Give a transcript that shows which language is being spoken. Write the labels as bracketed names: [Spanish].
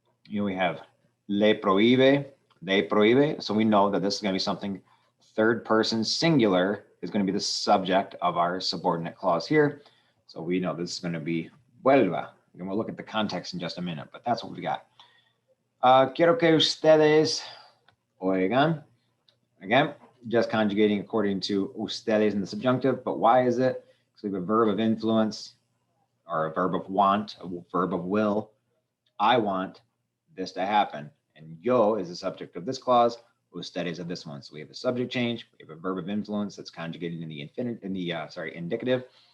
[English] We have [Spanish] le prohíbe, [English] so we know that this is going to be something third person singular is going to be the subject of our subordinate clause here. So we know this is going to be vuelva. And we'll look at the context in just a minute, but that's what we got. [Spanish] Quiero que ustedes oigan. [English] Again, just conjugating according to ustedes in the subjunctive, but why is it? Because we have a verb of influence or a verb of want, a verb of will. I want this to happen. And yo is the subject of this clause, ustedes of this one. So we have a subject change, we have a verb of influence that's conjugated in the indicative.